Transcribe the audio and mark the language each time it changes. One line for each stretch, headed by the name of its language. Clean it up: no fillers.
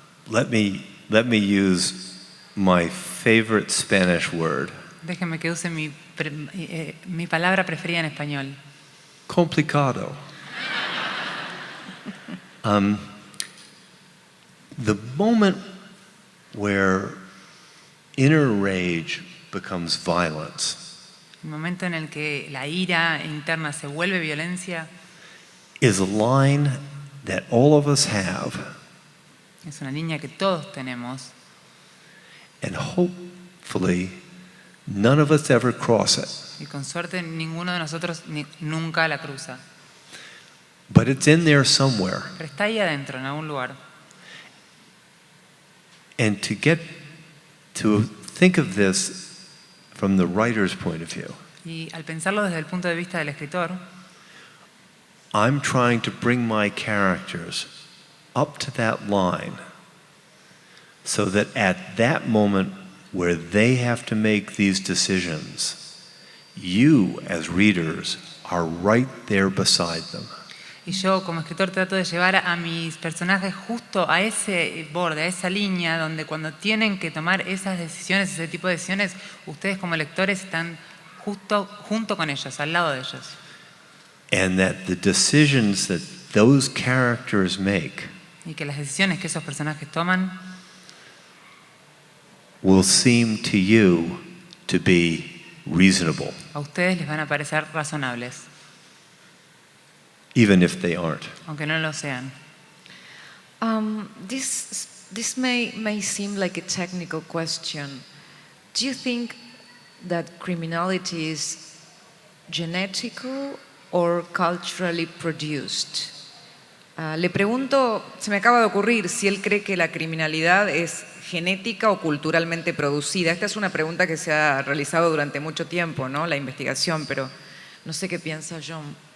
English: Let me use my favorite Spanish word,
Spanish: Déjenme que use mi palabra preferida en español. complicado.
English: The moment where inner rage becomes violence
Spanish: El momento en el que la ira interna se vuelve violencia
English: is a line that all of us have,
Spanish: es una línea que todos tenemos
English: and hopefully none of us ever cross it.
Spanish: y con suerte ninguno de nosotros nunca la cruza.
English: But it's in there somewhere.
Spanish: Pero está ahí adentro, en algún lugar.
English: And to think of this from the writer's point of view,
Spanish: Y al pensarlo desde el punto de vista del escritor,
English: I'm trying to bring my characters up to that line so that at that moment where they have to make these decisions, you as readers are right there beside them.
Spanish: y yo como escritor trato de llevar a mis personajes justo a ese borde, a esa línea donde cuando tienen que tomar esas decisiones, ese tipo de decisiones, ustedes como lectores están justo junto con ellos, al lado de ellos.
English: And that the decisions that those characters make
Spanish: Y que las decisiones que esos personajes toman
English: will seem to you to be reasonable,
Spanish: a ustedes les van a parecer razonables,
English: even if they aren't.
Spanish: aunque no lo sean.
English: This may seem like a technical question. Do you think that criminality is genetical or culturally produced?
Spanish: Le pregunto, se me acaba de ocurrir, si él cree que la criminalidad es genética o culturalmente producida. Esta es una pregunta que se ha realizado durante mucho tiempo, ¿no? La investigación, pero no sé qué piensa John.